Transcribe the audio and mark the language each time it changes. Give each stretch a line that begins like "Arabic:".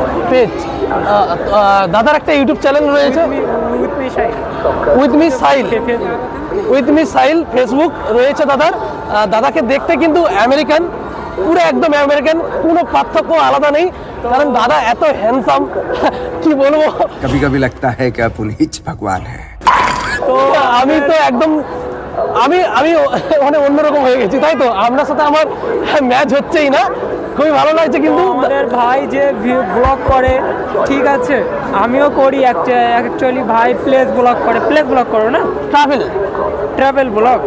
Bangla: Page দাদার একটা YouTube channel রয়েছে, উইথ মি সাইল ফেসবুক রয়েছে দাদার। দাদাকে দেখতে কিন্তু আমেরিকান, পুরো একদম আমেরিকান, কোনো পার্থক্য আলাদা নেই। কারণ দাদা এত হ্যান্ডসাম, কি বলবো।
Hindi: कभी कभी लगता है कि पुनीत भगवान है।
Bangla: তো আমি তো একদম আমি মানে অন্যরকম হয়ে গেছি, তাই তো আপনার সাথে আমার ম্যাচ হচ্ছেই না। খুবই ভালো লাগছে কিন্তু আমাদের ভাই যে ব্লগ করে, ঠিক আছে, আমিও করি অ্যাকচুয়ালি। ভাই প্লেস ব্লগ করো না, ট্রাভেল ব্লগ।